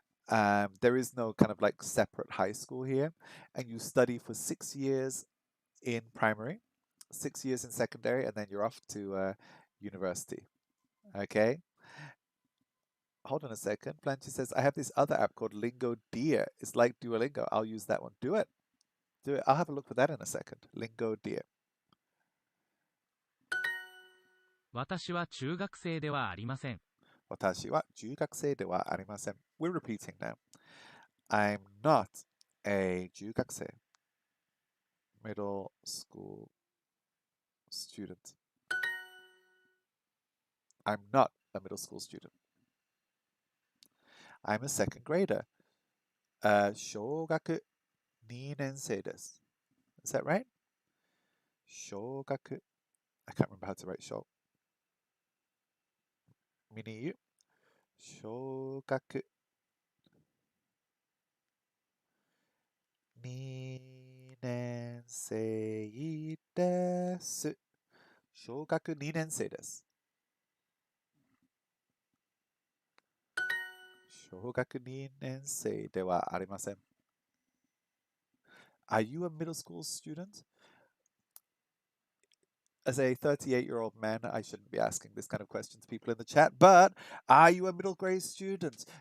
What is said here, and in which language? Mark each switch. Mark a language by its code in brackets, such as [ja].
[en] There is no kind of like separate high school here, and you study for 6 years in primary, 6 years in secondary, and then you're off to university. Okay. Hold on a second. Blanche says, I have this other app called Lingo Deer. It's like Duolingo. I'll use that one. Do it. Do it. I'll have a look for that in a second. Lingo Deer. [ja] 私は中学生ではありません。私は中学生ではありません. [en] We're repeating now. I'm not a 中学生. Middle school student. I'm not a middle school student. I'm a second grader. [ja] 小学2年生です. [en] Is that right? 小学 I can't remember how to write 小. [ja] Mini 小学2年生です。小学2年生です。小学2年生ではありません. [en] Are you a middle school student? As a 38-year-old man, I shouldn't be asking this kind of question to people in the chat, but are you a middle grade student?